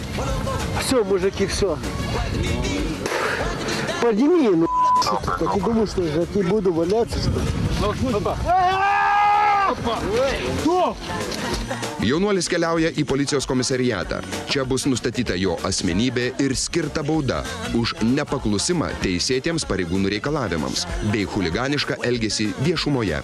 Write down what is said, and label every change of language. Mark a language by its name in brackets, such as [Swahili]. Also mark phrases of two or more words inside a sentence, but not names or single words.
[Russian] Все, мужики, все. Подними, ну. Так и думаю, что я не буду валяться. [Lithuanian] Jaunuolis keliauja į policijos komisariatą. Čia bus nustatyta jo asmenybė ir skirta bauda už nepaklusimą teisėtiems pareigūnų reikalavimams bei chuliganišką elgesį viešumoje.